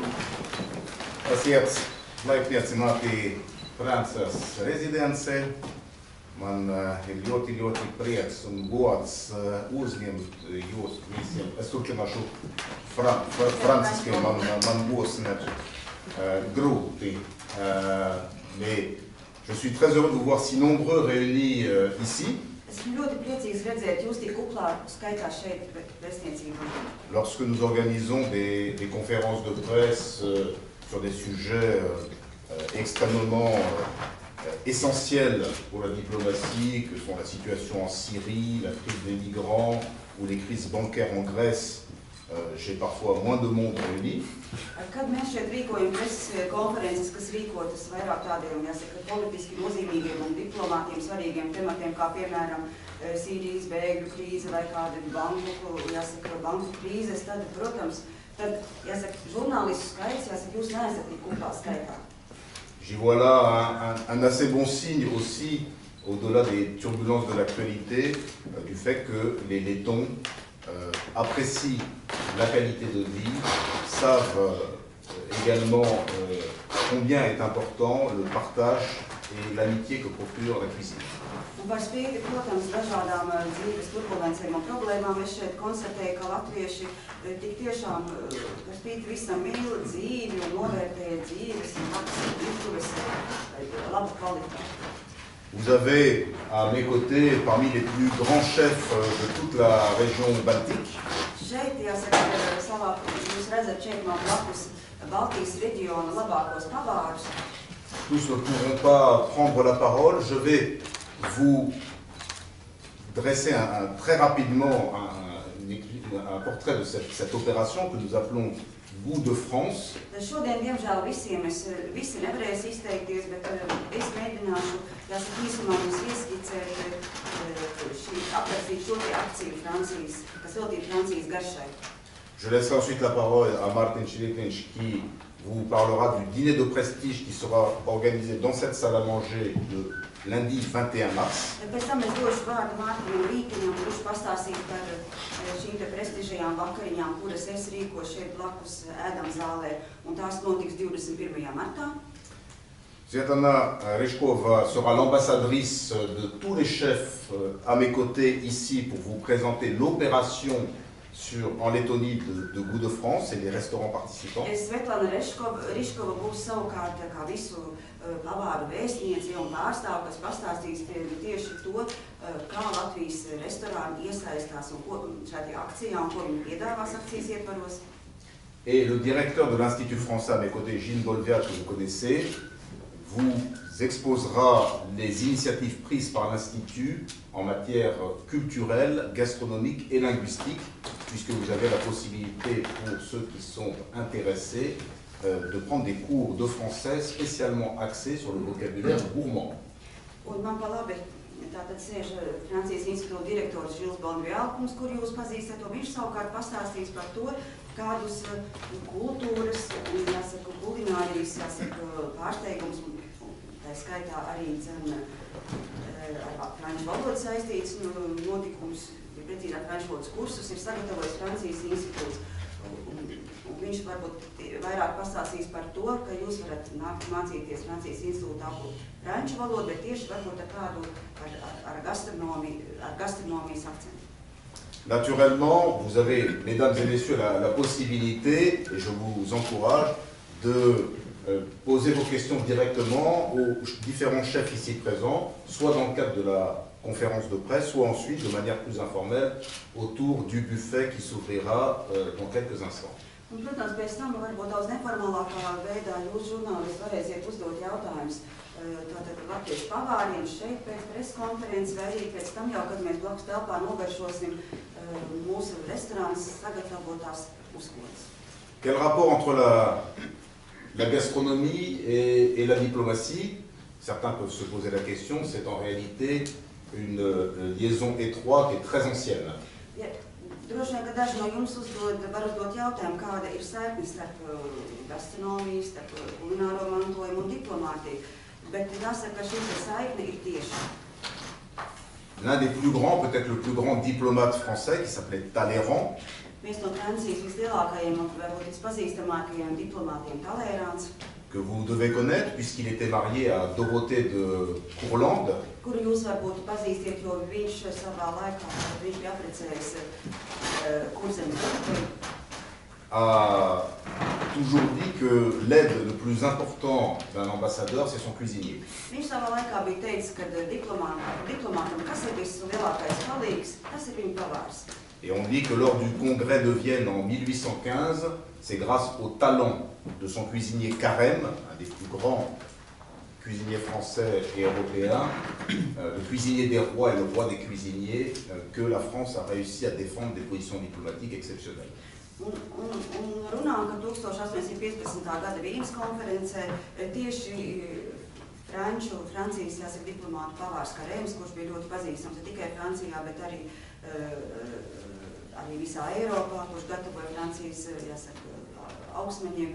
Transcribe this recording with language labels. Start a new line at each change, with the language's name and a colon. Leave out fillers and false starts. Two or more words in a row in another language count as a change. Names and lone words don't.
Latvian: Esiet laipniecināti Francas rezidencē. Man ir ļoti prieks un gods uzņemt jūs visiem. Es turpināšu franciski, man būs grūti.
French: Mais je suis très heureux de vous voir si nombreux réunis ici. Lorsque nous organisons des conférences de presse sur des sujets extrêmement essentiels pour la diplomatie, que sont la situation en Syrie, la crise des migrants ou les crises bancaires en Grèce, j'ai parfois moins de monde réuni.
Latvian: Kad mēs šeit rīkojam preses konferences, kas rīkotas vairāk tādiem, jāsaka, politiski nozīmīgiem un diplomātiem svarīgiem tematiem, kā piemēram Sīrijas bēgļu krīze vai kāda banku krīzes, tad, protams, jāsaka, žurnālistu skaits, jāsaka, jūs neesat tik kuplā skaitā.
French: J'y vois là un assez bon signe aussi, au-delà des turbulences de l'actualité, du fait que les Lettons apprécient la qualité de vie, savent également combien est important le partage et l'amitié que procure la cuisine.
Latvian: Par spīti, protams, dažādām dzīves turbulencēm un problēmām, es šeit konstatēju, ka latvieši tik tiešām par spīti visam mīl dzīvi un novērtēja dzīves un virtuves labu kvalitāti.
French: Vous avez à mes côtés, parmi les plus grands chefs de toute la région baltique,
Latvian: šeit, jāsaka, savā, jūs redzat šeit no blakus Baltijas reģiona labākos pavārus.
French: Tous ne pourront pas prendre la parole. Je vais vous dresser très rapidement un portrait de cette opération que nous appelons Goût de France.
Latvian: Šodien, diemžēl, visi nevarēs izteikties, bet es mēģināšu, jāsaka, īsumā mums ieskicēt aprakstīt šo akciju Francijas, kas veltīta Francijas garšai.
French: Je laisserai ensuite la parole à Martin Šilipiņš qui vous parlera du dîner de prestige qui sera organisé dans cette salle à manger le lundi 21 mars.
Latvian: Pēc tam es došu vārdu Mārtiņam Rīkiņam, kurš pastāstīs par šīm te prestižajām vakariņām, kuras es rīkošu šeit blakus ēdam zālē, un tās notiks 21. martā.
French: Svetlana Reškova sera l'ambassadrice de tous les chefs à mes côtés ici pour vous présenter l'opération en Lettonie de Goût de France et les restaurants participants.
Latvian: Svetlana Reškova būs savukārt kā visu pavāru vēstniece un pārstāv, kas pastāstīs tieši to, kā Latvijas restorāni iesaistās un šādī akcijā un ko viņi piedāvās akcijas ietvaros.
French: Et le directeur de l'Institut français à mes côtés, Gilles Bolvia, que vous connaissez, vous exposera les initiatives prises par l'Institut en matière culturelle, gastronomique et linguistique, puisque vous avez la possibilité, pour ceux qui sont intéressés, de prendre des cours de français spécialement axés sur le vocabulaire gourmand.
Latvian: Un man pa labi, tātad sēž Francijas institūta direktors Žils Bonvialkums, kur jūs pazīstat, un viņš savukārt pastāstīs par to, kādus kultūras un, jāsaka, kulinārijas, jāsaka, pārsteigums, un tā skaitā arī ar franču valodu saistīts notikums, ja precīzāk franču valodas kursus ir sagatavojis Francijas institūts. Un viņš varbūt vairāk pastāstīs par to, ka jūs varat mācīties Francijas institūtā franču valodu, bet tieši varbūt ar kādu ar gastronomijas akcentu.
French: Naturellement, vous avez, mesdames et messieurs, la possibilité, et je vous encourage, de poser vos questions directement aux différents chefs ici présents, soit dans le cadre de la conférence de presse, soit ensuite, de manière plus informelle, autour du buffet qui s'ouvrira dans quelques instants.
Latvian: Un, protams, pēc tam varbūt daudz neformālākā veidā jūs žurnālisti varēsiet uzdot jautājumus tātad latviešu pavāriem šeit pēc preskonferences vai arī pēc tam jau, kad mēs blakus telpā nogaršosim mūsu restorānas sagatavotās uzkodas.
French: Quel rapport entre la gastronomie et la diplomatie? Certains peuvent se poser la question, c'est en réalité une liaison étroite et très ancienne.
Latvian: Droši vien, ka daži no jums var uzdot jautājumu, kāda ir saikne starp gastronomiju, starp kulināro mantojumu un diplomātiju. Bet jāsaka, ka šī saikne ir tieša.
French: L'un des plus grands, peut-être le plus grand diplomate français, qui s'appelait Talleyrand,
Latvian: Viens no Francijas vislielākajiem un varbūt vispazīstamākajiem diplomātiem Talērāns,
French: que vous devez connaître puisqu'il était marié à Dorothée de Courlande,
Latvian: kuru jūs varbūt pazīstiet, jo viņš savā laikā, viņš bija apprecējis Kurzemes Doroteju,
French: a toujours dit que l'aide le plus important d'un ambassadeur, c'est son cuisinier.
Latvian: Viņš savā laikā bija teicis, ka diplomātam, kas ir vislielākais palīgs, tas ir viņa pavārs.
French: Et on dit que lors du congrès de Vienne en 1815, c'est grâce au talent de son cuisinier Carême, un des plus grands cuisiniers français et européens, le cuisinier des rois et le roi des cuisiniers, que la France a réussi à défendre des positions diplomatiques exceptionnelles.
Latvian: Un runā, ka 1815. Gada Vīnes konferencē tieši Francijas jāsaka diplomātu pavārs Karēms, kurš bija ļoti pazīstams ne tikai Francijā, bet arī visā Eiropā, kurš gatavoja Francijas jāsaka, augsmeņiem.